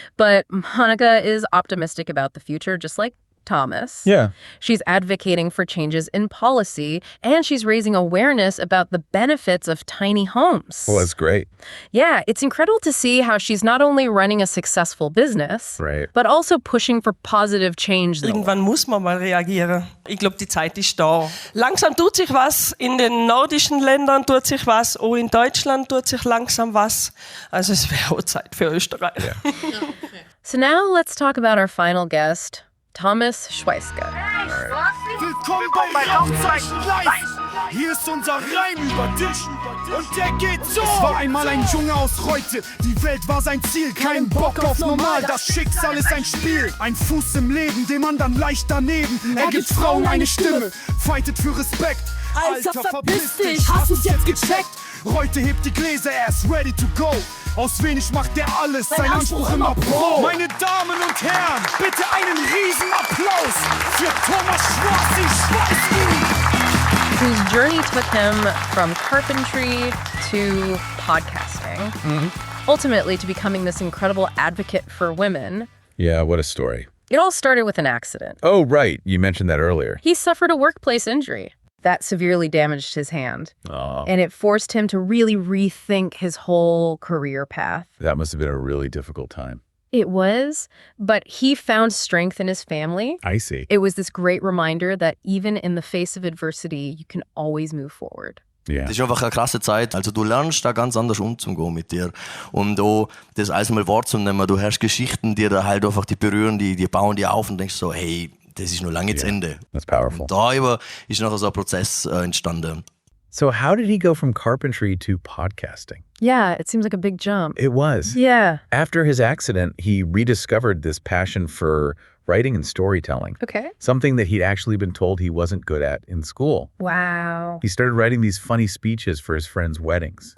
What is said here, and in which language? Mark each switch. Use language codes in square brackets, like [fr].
[en] But Monika is optimistic about the future, just like Thomas. Yeah. She's advocating for changes in policy, and she's raising awareness about the benefits of tiny homes. Well, that's great. Yeah, it's incredible to see how she's not only running a successful business, but also pushing for positive change. [de] Irgendwann muss man mal reagieren. Ich glaube, die Zeit ist da. Langsam tut sich was. In den nordischen Ländern tut sich was. Auch in Deutschland tut sich langsam was. Also es wäre auch Zeit für Österreich. [en] Yeah. So now let's talk about our final guest, Thomas Schweissgut. [de] Willkommen bei Rauchzeichen Live. Hier ist unser Reim über dich und der geht so. Es war einmal ein Junge aus Reutte, die Welt war sein Ziel. Kein Bock auf normal, das Schicksal ist ein Spiel. Ein Fuß im Leben, dem anderen leicht daneben. Er gibt Frauen eine Stimme, fightet für Respekt. Alter, verpiss dich, hast du's jetzt gecheckt? Reutte hebt die Gläser, er ist [en] ready to go. [de] Aus wenig macht er alles, sein Anspruch immer Pro. Meine Damen und Herren, bitte einen Riesenapplaus für Thomas Schwoassi Schweissgut. [en] Whose journey took him from carpentry to podcasting, ultimately to becoming this incredible advocate for women. Yeah, what a story. It all started with an accident. Oh, right. You mentioned that earlier. He suffered a workplace injury that severely damaged his hand. Oh. And it forced him to really rethink his whole career path. That must have been a really difficult time. It was, but he found strength in his family. I see. It was this great reminder that even in the face of adversity, you can always move forward. Yeah. [de] Das ist einfach eine krasse Zeit. Also du lernst da ganz anders umzugehen mit dir. Und auch das alles mal wahrzunehmen. Du hörst Geschichten, die da halt einfach die berühren, die bauen die auf und denkst so, hey, das ist noch lange zu Ende. [en] That's powerful. [de] Und da ist nachher so ein Prozess entstanden. [en] So how did he go from carpentry to podcasting? Yeah, it seems like a big jump. It was. Yeah. After his accident, he rediscovered this passion for writing and storytelling. Okay. Something that he'd actually been told he wasn't good at in school. Wow. He started writing these funny speeches for his friends' weddings.